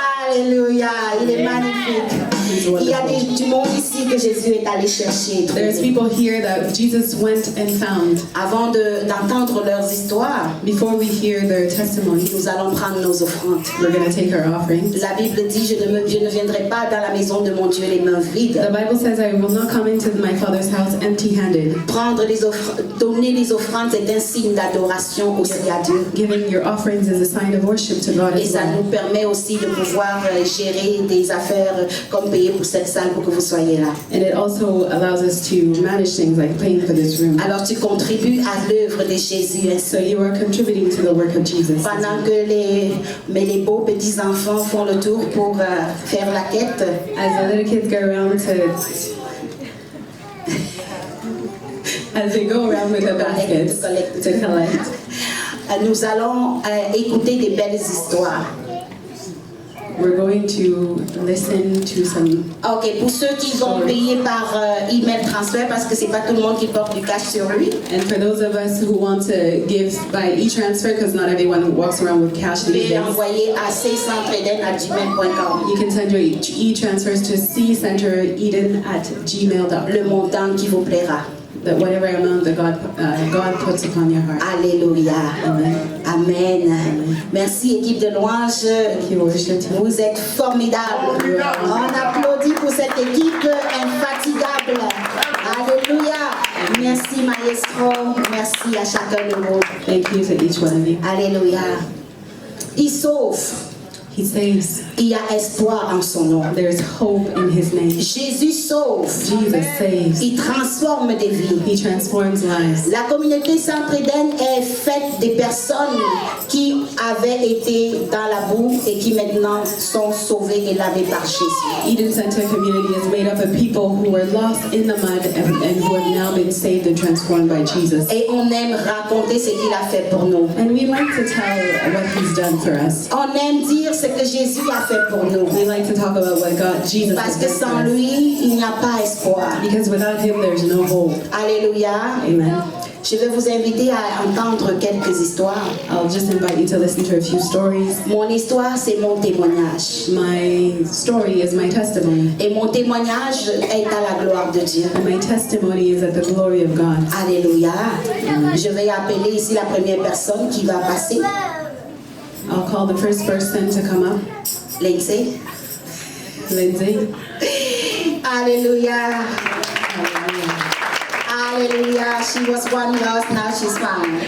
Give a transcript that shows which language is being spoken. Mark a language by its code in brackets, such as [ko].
[fr] Alléluia, il est magnifique. Il y a du monde ici que Jésus est allé chercher. [en] There's people here that Jesus went and found. [fr] Avant d'entendre leurs histoires, [en] Before we hear their testimony, [fr] nous allons prendre nos offrandes. [en] we're going to take our offering. [fr] La Bible dit, je ne viendrai pas dans la maison de mon Dieu les mains vides. [en] The Bible says, I will not come into my Father's house empty-handed. [fr] Donner les offrandes est un signe d'adoration aussi à Dieu. [en] Giving your offerings is a sign of worship to God [fr] Et [en] as [fr] ça [en] well. [fr] nous permet aussi de pouvoir gérer des affaires comme payer pour cette salle pour que vous soyez là. [en] And it also allows us to manage things like paying for this room. [fr] Alors tu contribues à l'œuvre de Jésus. [en] So you are contributing to the work of Jesus. [fr] Pendant que les beaux petits enfants font le tour pour faire la quête, [en] As the little kids go around to as they go around with the baskets to collect. [fr] Nous allons écouter des belles histoires. [en] We're going to listen to some. [fr] Ok, pour ceux qui vont payer par email transfert, parce que c'est pas tout le monde qui porte du cash sur lui. [en] And for those of us who want to give by e-transfer, because not everyone walks around with cash [fr] Vous [en] these [fr] pouvez [en] days, [fr] envoyer à ccentreden@gmail.com. [en] you can send your e-transfers to ccentereden@gmail.com. [fr] Le montant qui vous plaira. [en] That whatever amount that God puts upon your heart. [fr] Alléluia. Amen. Amen. Merci équipe de louange. [en] Thank you, worship team. [fr] Vous êtes formidables. On applaudit pour cette équipe infatigable. Alléluia. Merci maestro. Merci à chacun de vous. [en] Thank you to each one of you. [fr] Alléluia. Il sauve. [en] He saves. [fr] Il y a espoir en son nom. [en] There's hope in His name. [fr] Jésus sauve. [en] Jesus saves. [fr] Il transforme des vies. [en] He transforms lives. [fr] La communauté Centre-Éden est faite des personnes qui avaient été dans la boue et qui maintenant sont sauvées et lavées par Jésus. [en] Eden Center community is made up of people who were lost in the mud and who have now been saved and transformed by Jesus. [fr] Et on aime raconter ce qu'il a fait pour nous. [en] And we like to tell what He's done for us. [fr] On aime dire ce que Jésus a fait pour nous. [en] We like to talk about what Jesus [fr] Parce [en] has [fr] que [en] done [fr] sans [en] for us. [fr] lui, il n'y a pas espoir. [en] Because without Him, there's no hope. [fr] Alléluia. Amen. Je vais vous inviter à entendre quelques histoires. [en] I'll just invite you to listen to a few stories. [fr] Mon histoire, c'est mon témoignage. [en] My story is my testimony. [fr] Et mon témoignage est à la gloire de Dieu. [en] And my testimony is at the glory of God. [fr] Alléluia. Je vais appeler ici la première personne qui va passer. [en] I'll call the first person to come up. Lindsay. Lindsay. Alléluia. Alléluia. She was one lost, now she's found.